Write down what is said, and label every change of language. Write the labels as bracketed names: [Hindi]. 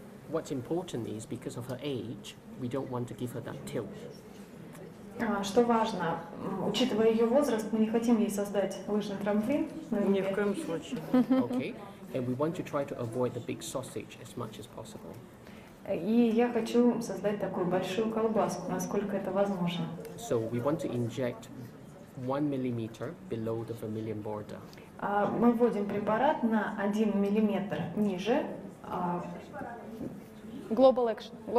[English] What's important is because of her age, we don't want to give her that tilt. [Russian] Что важно, учитывая ее возраст, мы не хотим ей создать лыжный трамплин на ни в губе. коем случае. [English] Okay? And we want to try to avoid the big sausage as much as possible. [Russian] И я хочу создать такую большую колбаску, насколько это возможно. [English] So we want to inject 1 millimeter below the vermilion border. [Russian] Мы вводим препарат на 1 миллиметр ниже. [English] Global Action.